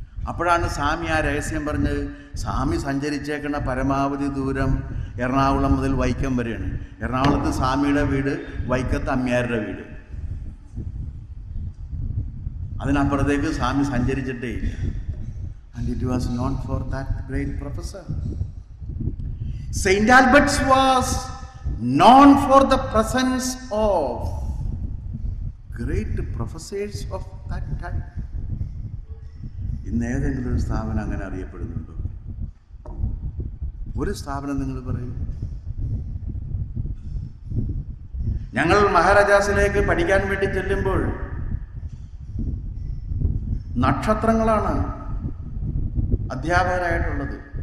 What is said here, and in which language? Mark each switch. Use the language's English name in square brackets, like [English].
[Malayalam] അപ്പോഴാണ് സ്വാമി ആ രഹസ്യം പറഞ്ഞത്. സ്വാമി സഞ്ചരിച്ചേക്കണ പരമാവധി ദൂരം എറണാകുളം മുതൽ വൈക്കം വരെയാണ്. എറണാകുളത്ത് സ്വാമിയുടെ വീട്, വൈക്കത്ത് അമ്മ്യാരുടെ വീട്. അതിനപ്പുറത്തേക്ക് സ്വാമി സഞ്ചരിച്ചിട്ടേ ഇല്ല. [English] And it was known for that great professor. St. Albert's was known for the presence of great professors of that time. [Malayalam] ഇന്ന് ഏതെങ്കിലും ഒരു സ്ഥാപനം അങ്ങനെ അറിയപ്പെടുന്നുണ്ടോ? ഒരു സ്ഥാപനം നിങ്ങൾ പറയും. ഞങ്ങൾ മഹാരാജാസിലേക്ക് പഠിക്കാൻ വേണ്ടി ചെല്ലുമ്പോൾ നക്ഷത്രങ്ങളാണ് അധ്യാപകരായിട്ടുള്ളത്.